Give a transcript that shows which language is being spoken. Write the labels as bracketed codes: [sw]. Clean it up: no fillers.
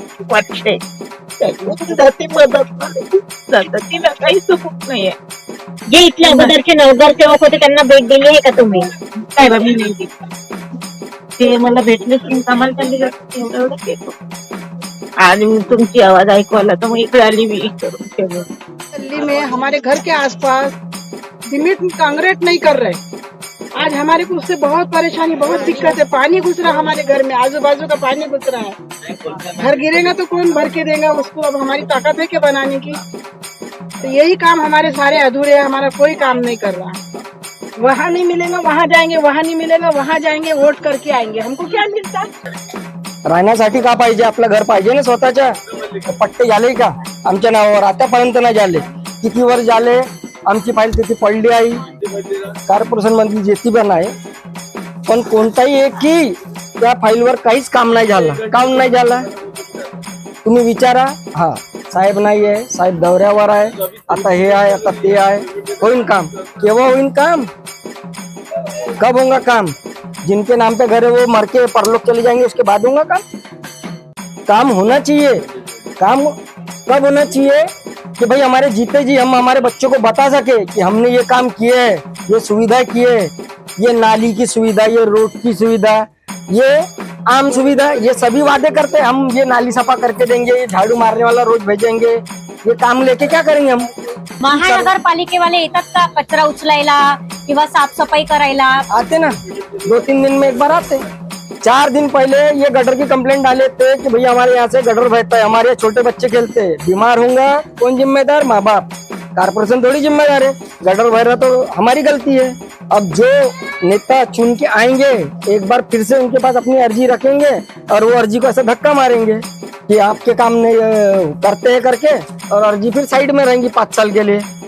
[mr] वाटते मदत तिला काही सुखत नाहीये। जे इथले अगोदरचे नगरसेवक होते त्यांना भेट दिली आहे का तुम्ही? काय बाबी नाही दिली, ते मला भेटले की कामाला चालली जाते एवढं केलं. आणि मग तुमची आवाज ऐकू आला तर मग इकडे आली मी करून केलं. [hi] दिल्ली में हमारे घर के आसपास सीमेंट कांक्रीट नहीं कर रहे। आज हमारे को उससे बहुत परेशानी, बहुत दिक्कत है। पानी घुस रहा हमारे घर में, आजू बाजू का पानी घुस रहा है। घर गिरेगा तो कौन भर के देगा उसको? अब हमारी ताकत है क्या बनाने की? तो यही काम हमारे सारे अधूरे है, हमारा कोई काम नहीं कर रहा। वहाँ नहीं मिलेगा वहाँ जाएंगे, वहाँ नहीं मिलेगा वहाँ जाएंगे, वोट करके आएंगे। हमको क्या मिलता? [mr] राहण्यासाठी का पाहिजे? आपलं घर पाहिजे ना स्वतःच्या. पट्टे झाले का आमच्या नावावर? आतापर्यंत नाही झाले. किती वर झाले? आमची फाईल तिथे पडली आहे. कॉर्पोरेशन मध्ये जेती पण आहे, पण कोणताही एक की त्या फाईलवर काहीच काम नाही झालं. काम नाही झालं तुम्ही विचारा. हा साहेब नाही आहे, साहेब दौऱ्यावर आहे, आता हे आहे, आता ते आहे. होईन काम? केव्हा होईन काम? [hi] कब होगा काम? जिनके नाम पे घर है वो मर के परलोक चले जाएंगे, उसके बाद होगा काम? काम होना चाहिए. काम कब होना चाहिए कि भाई हमारे जीते जी हम हमारे बच्चों को बता सके कि हमने ये काम किए है, ये सुविधा किए, ये नाली की सुविधा, ये रोड की सुविधा, ये आम सुविधा, ये सभी वादे करते हैं. हम ये नाली सफा करके देंगे, ये झाड़ू मारने वाला रोज भेजेंगे, ये काम लेके क्या करेंगे हम? [mr] महानगरपालिकेवाले येतात का कचरा उचलायला किंवा साफसफाई करायला? [hi] आते ना, 2-3 दिन में एक बार आते. 4 दिन पहले ये गटर की कंप्लेंट डाले थे कि भैया हमारे यहाँ से गटर बहता है, हमारे यहाँ छोटे बच्चे खेलते हैं, बीमार होंगे कौन जिम्मेदार? माँ बाप. कारपोरेशन थोड़ी जिम्मेदार है. गटर बह रहा तो हमारी गलती है. अब जो नेता चुन के आएंगे एक बार फिर से उनके पास अपनी अर्जी रखेंगे और वो अर्जी को ऐसा धक्का मारेंगे कि आपके काम नहीं करते हैं करके, और अर्जी फिर साइड में रहेंगी 5 साल के लिए.